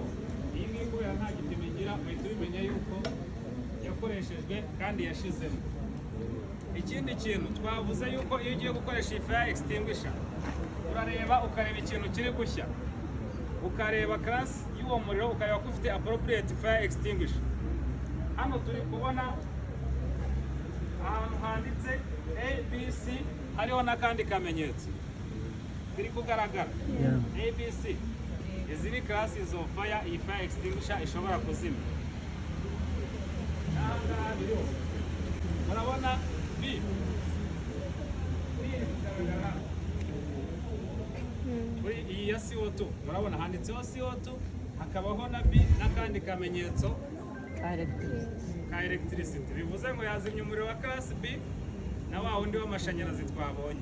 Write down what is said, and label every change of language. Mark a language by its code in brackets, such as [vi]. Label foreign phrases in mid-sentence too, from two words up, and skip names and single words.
[rw] Iyi ngiyi kubera nta gipimo igira uhita ubimenya yuko yakoreshejwe kandi yashizemo. Ikindi kintu twavuze yuko iyo ugiye gukoresha iyi [en] fire extinguisher [rw] urareba ukareba ikintu kiri gushya, ukareba class y'uwo muriro, ukareba ko ufite [en] appropriate fire extinguisher. [rw] Hano turi kubona ahantu handitse ABC, hariho n'akandi kamenyetso biri kugaragara. ABC, izi ni [en] classes of fire [rw] iyi [en] fire extinguisher [rw] ishobora kuzimya. Murabona B iyi ya CO2, murabona handitseho CO2, hakabaho na B n'akandi kamenyetso ka electricity, bivuze ngo yazimya umuriro wa class B na wa wundi w'amashanyarazi twabonye.